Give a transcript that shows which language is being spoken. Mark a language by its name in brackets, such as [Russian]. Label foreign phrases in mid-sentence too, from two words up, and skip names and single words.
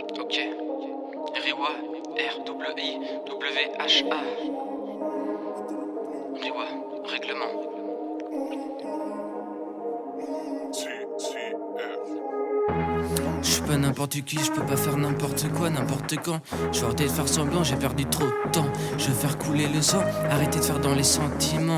[French] Ok. Riwa, R-W-I-W-H-A. Riwa, règlement. Je suis pas n'importe qui, je peux pas faire n'importe quoi, n'importe quand. Je vais arrêter de faire semblant, j'ai perdu trop de temps. Je vais faire couler le sang, arrêter de faire dans les sentiments.